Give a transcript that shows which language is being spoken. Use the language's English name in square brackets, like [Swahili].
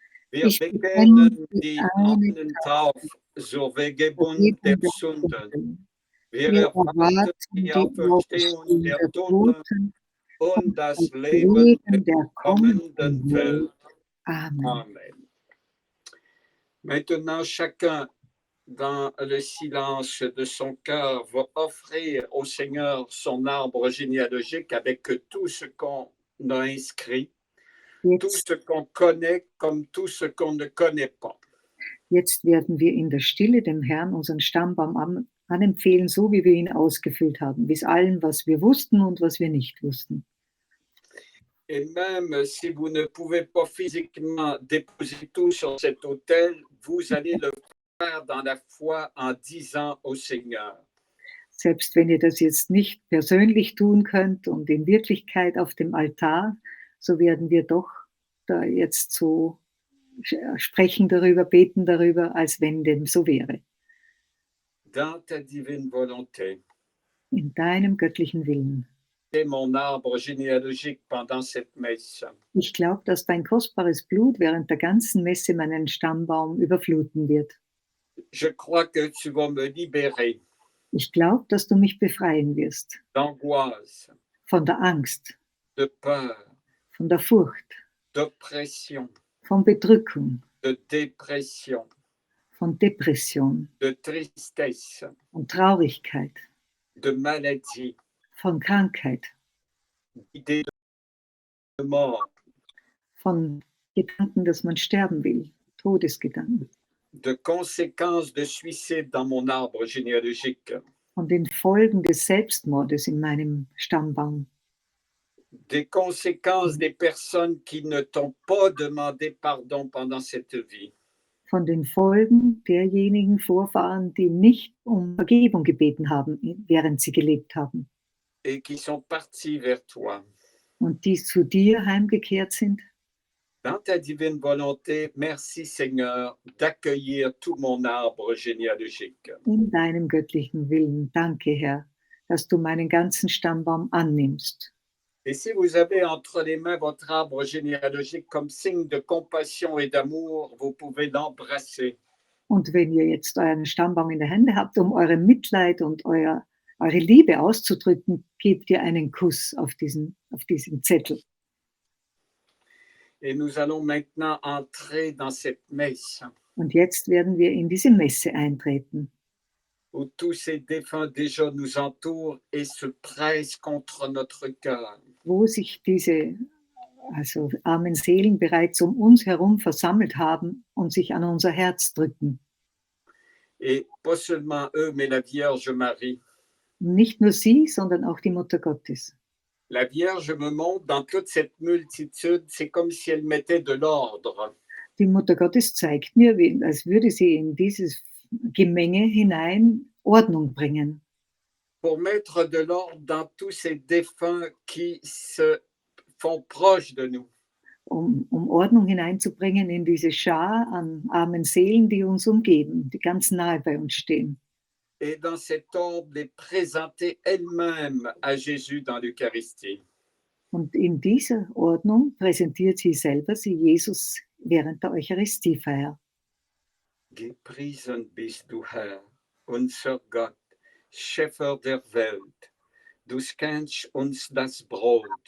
[German] Wir bekennen die einen Tauf zur Vergebung der Sünden. Wir erwarten die Auferstehung der Toten und das Leben der kommenden Welt. Amen. [French] Maintenant, chacun, dans le silence de son cœur, va offrir au Seigneur son arbre généalogique avec tout ce qu'on a inscrit, tout ce qu'on connaît comme tout ce qu'on ne connaît pas. [German] Jetzt werden wir in der Stille dem Herrn unseren Stammbaum anempfehlen, so wie wir ihn ausgefüllt haben, bis allem, was wir wussten und was wir nicht wussten. [French] Et même si vous ne pouvez pas physiquement déposer tout sur cet autel, vous allez le faire dans la foi en disant au Seigneur. [German] Selbst wenn ihr das jetzt nicht persönlich tun könnt und in Wirklichkeit auf dem Altar, so werden wir doch da jetzt so sprechen darüber, beten darüber, als wenn dem so wäre. [French] Dans ta divine volonté. [German] In deinem göttlichen Willen. [French] Mon arbre généalogique pendant cette messe. [German] Ich glaube, dass dein kostbares Blut während der ganzen Messe meinen Stammbaum überfluten wird. [French] Je crois que tu vas me libérer. [German] Ich glaube, dass du mich befreien wirst. [French] D'angoisse. [German] Von der Angst. [French] De peur. [German] Von der Furcht. [French] D'oppression. [German] Von Bedrückung. [French] De dépression. [German] Von Depression. [French] De tristesse. [German] Von Traurigkeit. [French] De maladie. [German] Von Krankheit. [French] D'idée de mort. [German] Von Gedanken, dass man sterben will. Todesgedanken. [French] De conséquences de suicide dans mon arbre généalogique. [German] Von den Folgen des Selbstmordes in meinem Stammbaum. [French] Des conséquences des personnes qui ne t'ont pas demandé pardon pendant cette vie. [German] Von den Folgen derjenigen Vorfahren, die nicht um Vergebung gebeten haben, während sie gelebt haben. [French] Et qui sont partis vers toi. [German] Und die zu dir heimgekehrt sind. [French] Dans ta divine volonté, merci Seigneur d'accueillir tout mon arbre généalogique. [German] In deinem göttlichen Willen, danke Herr, dass du meinen ganzen Stammbaum annimmst. [French] Et si vous avez entre les mains votre arbre généalogique comme signe de compassion et d'amour, vous pouvez l'embrasser. [German] Und wenn ihr jetzt euren Stammbaum in der Hände habt, um eure Mitleid und eure Liebe auszudrücken, gebt ihr einen Kuss auf diesen Zettel. [French] Et nous allons maintenant entrer dans cette messe. [German] Und jetzt werden wir in diese Messe eintreten. [French] Où tous ces défunts déjà nous entourent et se pressent contre notre cœur. [German] Wo sich diese armen Seelen bereits um uns herum versammelt haben und sich an unser Herz drücken. [French] Et pas seulement eux, mais la Vierge Marie. [German] Nicht nur sie, sondern auch die Mutter Gottes. [French] La Vierge me montre dans toute cette multitude, c'est comme si elle mettait de l'ordre. [German] Die Mutter Gottes zeigt mir, als würde sie in dieses Gemenge hinein Ordnung bringen. [French] Pour mettre de l'ordre dans tous ces défunts qui se font proches de nous. [German] Um Ordnung hineinzubringen in diese Schar an armen Seelen, die uns umgeben, die ganz nahe bei uns stehen. [French] Et dans cet ordre, les présenter elles-mêmes à Jésus dans l'Eucharistie. [German] Und in dieser Ordnung präsentiert sie selber Jesus während der Eucharistiefeier. Gepriesen bist du, Herr, unser Gott, Schöpfer der Welt. Du schenkst uns das Brot,